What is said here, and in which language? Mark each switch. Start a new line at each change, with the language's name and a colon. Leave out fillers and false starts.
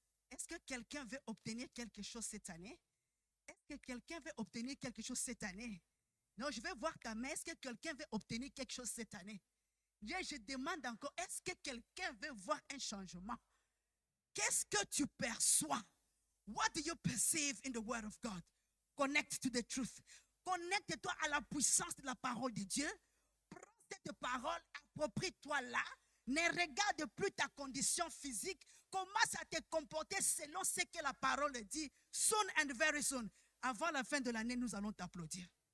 French: Est-ce que quelqu'un veut obtenir quelque chose cette année? Est-ce que quelqu'un veut obtenir quelque chose cette année? Non, je vais voir ta main. Est-ce que quelqu'un veut obtenir quelque chose cette année? Je demande encore, est-ce que quelqu'un veut voir un changement? Qu'est-ce que tu perçois?
English: What do you perceive in the word of God? Connect to the truth.
French: Connecte-toi à la puissance de la parole de Dieu. Prends cette parole, approprie-toi-la. Ne regarde plus ta condition physique. Commence à te comporter selon ce que la parole dit.
English: Soon and very soon.
French: Avant la fin de l'année, nous allons t'applaudir.